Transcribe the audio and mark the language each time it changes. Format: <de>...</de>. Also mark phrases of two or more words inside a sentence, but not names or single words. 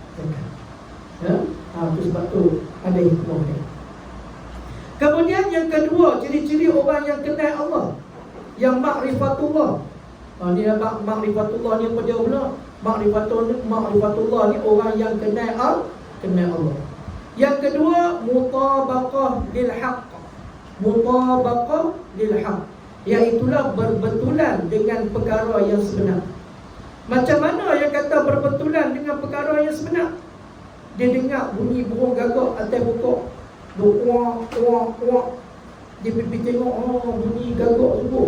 <ms>Itu sebab tu ada hikmah dia. Kemudian yang kedua, ciri-ciri orang yang kenal Allah, yang ma'rifatullah. Ni ma'rifatullah ni apa dia pula? Ma'rifatullah ni orang yang kenal Allah. Yang kedua,</ms> <ar>mutabaqah lil haqq. mutabaqah lil haq,</ar> <ms>iaitulah berbetulan dengan perkara yang sebenar. Macam mana yang kata berbetulan dengan perkara yang sebenar? Dia dengar bunyi burung gagak atas pokok, kuak kuak kuak. Dia pergi tengok, oh bunyi gagak sungguh.</ms>